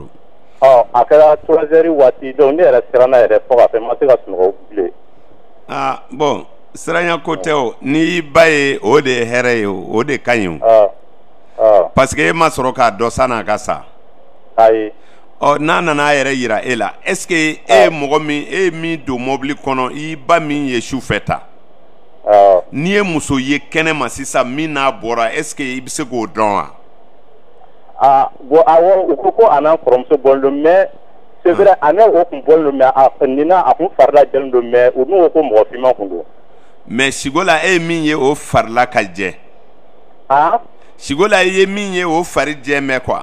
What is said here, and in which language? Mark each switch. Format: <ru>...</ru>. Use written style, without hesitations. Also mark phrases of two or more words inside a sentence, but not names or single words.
<bm>a kɛra 3 heures waati donc ne yɛrɛ siranna yɛrɛ fo ka fɛ n ma se ka sunɔgɔ bilen bon siranya ko tɛ o n'i ba ye o de ye hɛrɛ ye o de ka ɲi o</bm> <fr>parce que</fr> <bm>e ma sɔrɔ k'a dɔ san'a ka sa ayi n'a nana a yɛrɛ yira e la</bm> <fr>est ce que</fr> <bm>e ye mɔgɔ min e ye min don mobili kɔnɔ i ba min ye sufɛ ta n'i ye muso ye kɛnɛ ma sisan min n'a bɔra</bm> <fr>est ce que</fr> <bm>i bɛ se k'o dɔn wa bon awɔ u ko a n'an kɔrɔmuso bɔlen don</bm> <fr>mais c'est vrai</fr> <bm>a n'o kun bɔlen don mais nin na a kun farila jɛlen don mais u n'o ko mɔgɔ finman kun don mais sigo la e ye min ye o farila ka jɛ sigo la i ye min ye o fari jɛ mɛn quoi</bm>